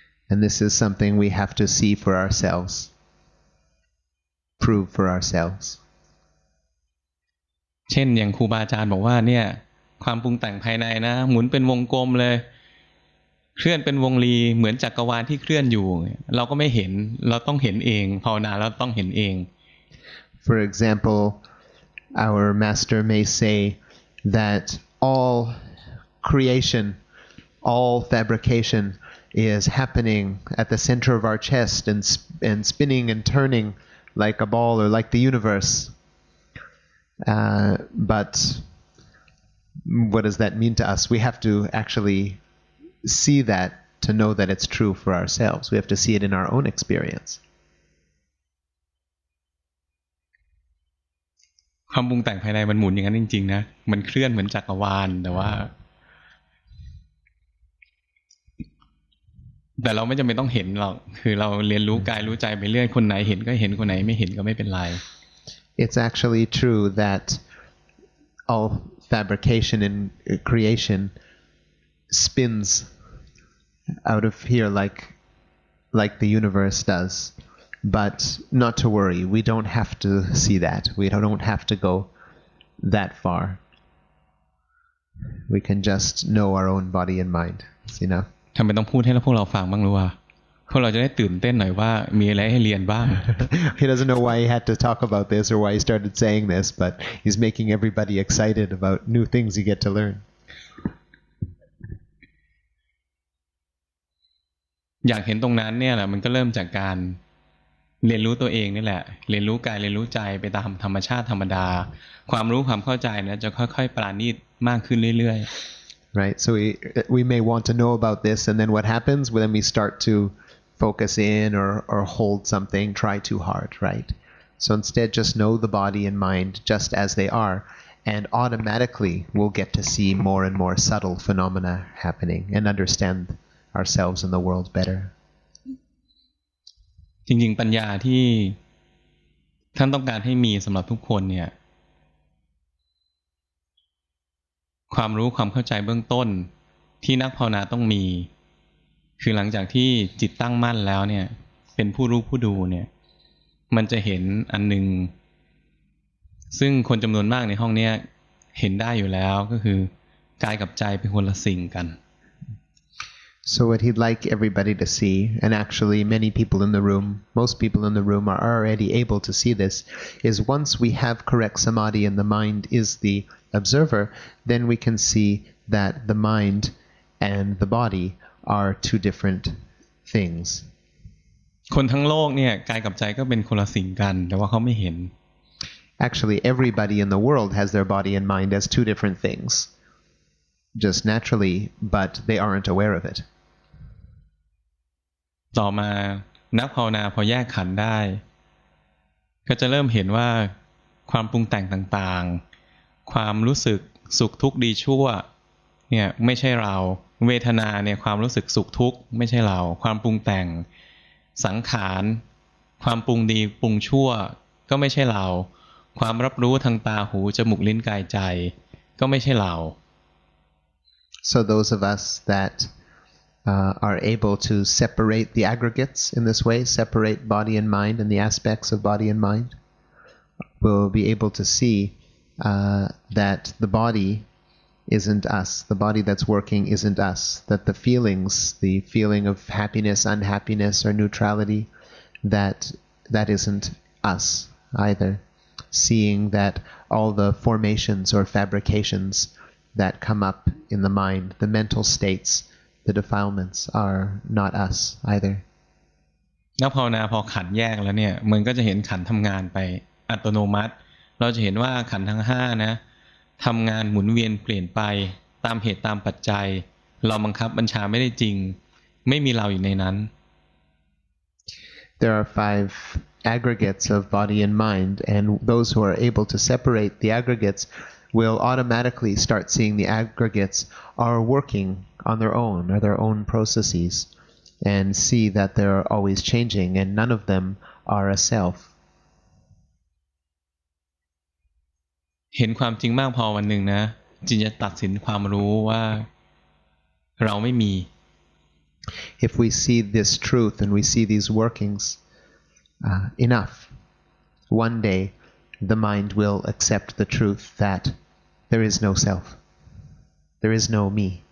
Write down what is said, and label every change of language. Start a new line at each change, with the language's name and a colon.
English: And this is something we have to see for ourselves, prove for ourselves.
Thai: เช่นอย่างครูบาอาจารย์บอกว่าเนี่ยความปรุงแต่งภายในนะหมุนเป็นวงกลมเลยเคลื่อนเป็นวงรีเหมือนจักรวาลที่เคลื่อนอยู่เราก็ไม่เห็นเราต้องเห็นเองภาวนาแล้วต้องเห็นเอง
English: For example, our master may say that all creation, all fabrication is happening at the center of our chest and spinning and turning like a ball or like the universe. But what does that mean to us? We have to actually see that to know that it's true for ourselves. We have to see it in our own experience.
Thai: ความปรุงแต่งภายในมันหมุนอย่างนั้นจริงๆนะมันเคลื่อนเหมือนจักรวาลแต่เราไม่จำเป็นต้องเห็นหรอกคือเราเรียนรู้กายรู้ใจไปเรื่อยคนไหนเห็นก็เห็นคนไหนไม่เห็นก็ไม่เป็นไร
English: It's actually true that all fabrication and creation spins out of here like the universe does. But not to worry, we don't have to see that. We don't have to go that far. We can just know our own body and mind. It's enough.
Thai: ทำไมต้องพูดให้พวกเราฟังบ้างรู้ว่าพวกเราจะได้ตื่นเต้นหน่อยว่ามีอะไรให้เรียนบ้าง
English: He doesn't know why he had to talk about this or why he started saying this, but he's making everybody excited about new things you get to learn.
Thai: อยากเห็นตรงนั้นเนี่ยแหละมันก็เริ่มจากการเรียนรู้ตัวเองนี่แหละเรียนรู้กายเรียนรู้ใจไปตามธรรมชาติธรรมดาความรู้ความเข้าใจนะจะค่อยๆปราณีตมากขึ้นเรื่อยๆ
English: Right, so we may want to know about this, and then what happens when we start to focus in or hold something, try too hard, right? So instead, just know the body and mind just as they are, and automatically we'll get to see more and more subtle phenomena happening and understand ourselves and the world better.
Thai: จริงๆปัญญาที่ท่านต้องการให้มีสำหรับทุกคนเนี่ยความรู้ความเข้าใจเบื้องต้นที่นักภาวนาต้องมีคือหลังจากที่จิตตั้งมั่นแล้วเนี่ยเป็นผู้รู้ผู้ดูเนี่ยมันจะเห็นอันนึงซึ่งคนจำนวนมากในห้องนี้เห็นได้อยู่แล้วก็คือกายกับใจเป็นคนละสิ่งกัน
English: So what he'd like everybody to see, and actually many people in the room, most people in the room are already able to see this, is once we have correct samadhi and the mind is the observer, then we can see that the mind and the body are two different things.
Thai: คนทั้งโลกเนี่ยกายกับใจก็เป็นคนละสิ่งกันแต่ว่าเขาไม่เห็น
English: Actually, everybody in the world has their body and mind as two different things, just naturally, but they aren't aware of it.
Thai: ต่อมานักภาวนาพอแยกขันธ์ได้ก็จะเริ่มเห็นว่าความปรุงแต่งต่างๆความรู้สึก สุขทุกข์ดีชั่วเนี่ยไม่ใช่เราเวทนาเนี่ยความรู้สึกสุขทุกข์ไม่ใช่เราความปรุงแต่งสังขารความปรุงดีปรุงชั่วก็ไม่ใช่เราความรับรู้ทางตาหูจมูกลิ้นกายใจก็ไม่ใช่เรา
English: So those of us that are able to separate the aggregates in this way, separate body and mind and the aspects of body and mind, will be able to see that the body isn't us, the body that's working isn't us, that the feelings, the feeling of happiness, unhappiness, or neutrality, that isn't us either. Seeing that all the formations or fabrications that come up in the mind, the mental states, the defilements are not us either.
Thai: นักภาวนาพอขันแยกแล้วเนี่ยมันก็จะเห็นขันทำงานไปอัตโนมัติเราจะเห็นว่าขันทั้งห้านะทำงานหมุนเวียนเปลี่ยนไปตามเหตุตามปัจจัยเราบังคับบัญชาไม่ได้จริงไม่มีเราอยู่ในนั้น
English: There are 5 aggregates of body and mind, and those who are able to separate the aggregates will automatically start seeing the aggregates are working on their own or their own processes and see that they're always changing and none of them are a self.
Thai: เห็นความจริงมากพอวันหนึ่งนะจึงจะตัดสินความรู้ว่าเราไม่มี
English: If we see this truth and we see these workings enough, one day the mind will accept the truth that there is no self, there is no me.